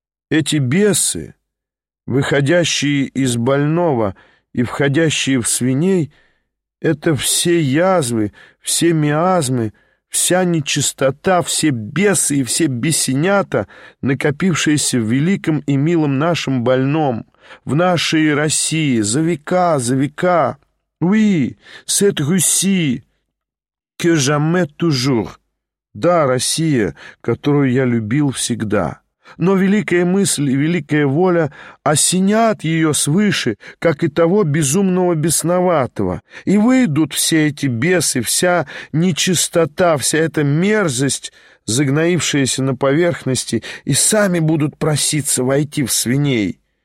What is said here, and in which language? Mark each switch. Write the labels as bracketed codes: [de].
[ru] Эти бесы, выходящие из больного и входящие в свиней, это все язвы, все миазмы, вся нечистота, все бесы и все бесенята, накопившиеся в великом и милом нашем больном». В нашей России за века, за века. [fr] Oui, cette Russie que j'aimais toujours. [ru] Да, Россия, которую я любил всегда. Но великая мысль и великая воля осенят ее свыше, как и того безумного бесноватого. И выйдут все эти бесы, вся нечистота, вся эта мерзость, загноившаяся на поверхности, и сами будут проситься войти в свиней.